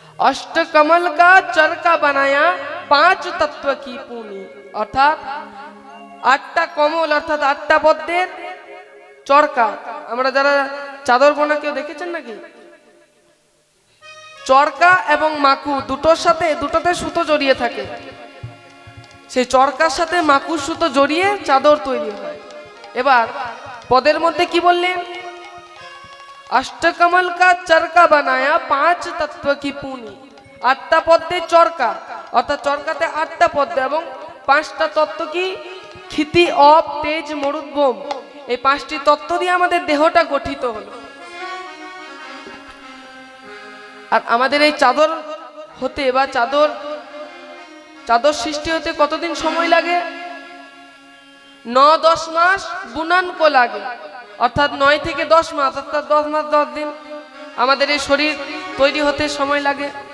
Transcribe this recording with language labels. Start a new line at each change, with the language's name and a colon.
Hindi: अष्ट कमल का चरका बनाया पांच तत्व की पूनी,
Bangla: অর্থাৎ আটটা কমল অর্থাৎ আটটা পদ্মের চরকা। আমরা যারা চাদর বোনা কেউ দেখেছেন নাকি? চরকা এবং মাকু দুটোতে সুতো জড়িয়ে থাকে, সেই চরকার সাথে মাকুর সুতো জড়িয়ে চাদর তৈরি হয়। এবার পদের মধ্যে কি বললেন?
Hindi: अष्टकमल का चरका बनाया पांच तत्व की पूनी,
Bangla: आठटा पद्मेर चरका अर्थात चरकाते आठटा पद्म এবং পাঁচটা তত্ত্ব কি? ক্ষিতি, অপ, তেজ, মরুদ, বোম। এই পাঁচটি তত্ত্ব দিয়ে আমাদের দেহটা গঠিত হলো। আর আমাদের এই চাদর হতে বা চাদর সৃষ্টি হতে কতদিন সময় লাগে? 9-10 মাস বুনান কো লাগে, অর্থাৎ 9 থেকে 10 মাস অর্থাৎ 10 মাস 10 দিন আমাদের এই শরীর তৈরি হতে সময় লাগে।